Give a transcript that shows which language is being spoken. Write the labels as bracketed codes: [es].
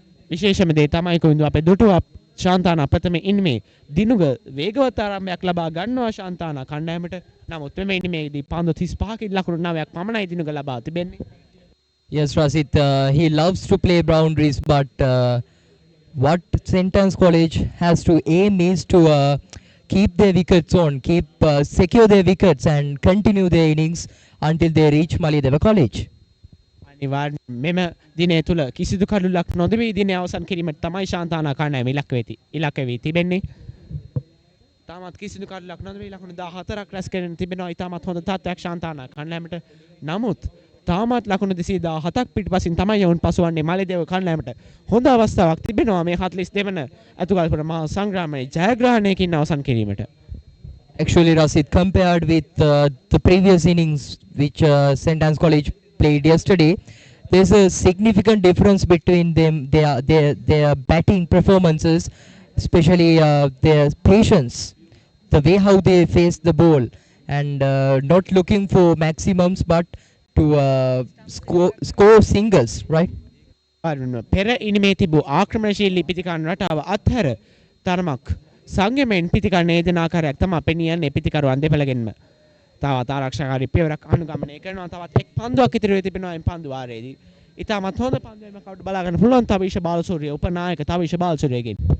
[si] විශේෂම දේ තමයි කොයින්ද අපේ දුටුව ශාන්තානා ප්‍රථම ඉනිමේ දිනුග වේගවත් ආරම්භයක් ලබා ගන්නවා ශාන්තානා කණ්ඩායමට. නමුත් මෙම ඉනිමේදී පන්දු 35කින් ලකුණු 9ක් පමණයි දිනුග ලබා තිබෙන්නේ. [en] Yes, Rasit, he loves to play boundaries, but what St. Anne's College has to aim is to keep their wickets on, secure their wickets and continue their innings until they reach Malideva College. [si] අනිවාර්යෙන් මෙම දිනය තුල කිසිදු කඩුලක් නොදෙවි දිනය අවසන් කිරීමට තමයි ශාන්තානා කණ්ඩායම ඉලක්ක වී තිබෙන්නේ. තාමත් කිසිදු කඩුලක් නොදෙවි ලකුණු 14ක් රැස් කරගෙන තිබෙනවා. ඉතාමත් හොඳ තත්ත්වයක් ශාන්තානා කණ්ඩායමට. නමුත් තාමත් ලකුණු 217ක් පිටපසින් තමයි යවුන් පසුවන්නේ මාලිදේව කණ්ඩායමට. හොඳ අවස්ථාවක් තිබෙනවා මේ 42 වන අතුගල්පුර මහා සංග්‍රාමයේ ජයග්‍රහණයකින් අවසන් කිරීමට. [en] Actually, Rasit, compared with the previous innings which St. Anne's College played yesterday, there's a significant difference between them, their batting performances, especially their patience, the way how they face the ball, and not looking for maximums but to score singles, right? [si] පෙර ඉනිමේ තිබූ ආක්‍රමණශීලී පිතිකරන රටාව අත්හැර තරමක් සංයමයෙන් පිතිකරන ඒදන ආකාරයක් තමයි පෙනියන්නේ පිතිකරුවන් දෙපළගෙන්ම. තවත් ආරක්ෂාකාරී පියවරක් අනුගමනය කරනවා. තවත් එක් පන්දුවක් ඉතිරි වෙ තිබෙනවා මේ පන්දුවාරයේදී. ඉතාමත් හොඳ පන්දුවක්ම කවුද බලා ගන්න පුළුවන් තවිෂ බාලසූරිය උපනායක තවිෂ බාලසූරියගෙන්.